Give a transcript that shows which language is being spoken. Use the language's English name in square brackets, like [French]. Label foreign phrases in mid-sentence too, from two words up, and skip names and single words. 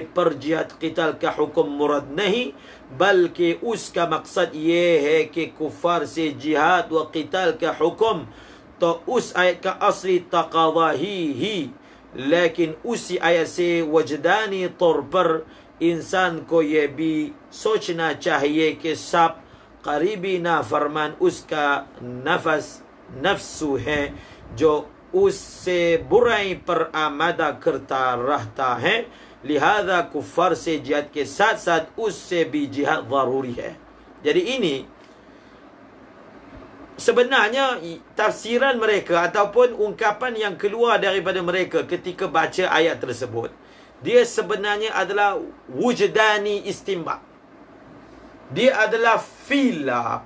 [Urdu] پر جہاد قتال کا حکم مراد نہیں، بلکہ اس کا مقصد یہ ہے کہ کفار سے جہاد و قتال کا حکم تو اس آیت کا اصلی تقاضا ہی لیکن اسی آیت سے وجدانی طور پر انسان کو یہ بھی سوچنا چاہیے کہ سب قریبی نافرمان اس کا نفس ہے جو اس سے برائی پر آمادہ کرتا رہتا ہے. لہٰذا کفر سے جہاد کے ساتھ ساتھ اس سے بھی جہاد ضروری ہے. [Malay] Jadi ini sebenarnya tafsiran mereka ataupun ungkapan yang keluar daripada mereka ketika baca ayat tersebut, dia sebenarnya adalah wujdani istinbat. Dia adalah feel lah.